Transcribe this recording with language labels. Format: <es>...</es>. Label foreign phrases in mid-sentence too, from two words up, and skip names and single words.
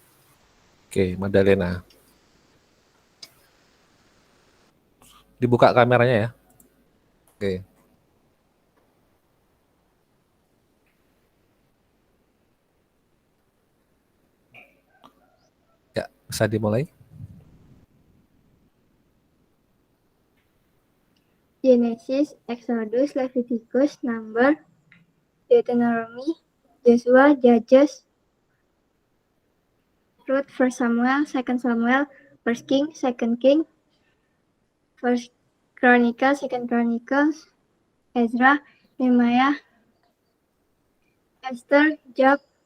<id>Oke, Madalena. Dibuka kameranya ya. Oke. Ya, bisa dimulai. Genesis, Exodus, Leviticus, Number, Deuteronomy, Joshua, Judges, Ruth, 1 Samuel, 2 Samuel, 1 King, 2 King, 1 Chronicles, 2 Chronicles, Ezra, Nehemiah, Esther, Job,</id>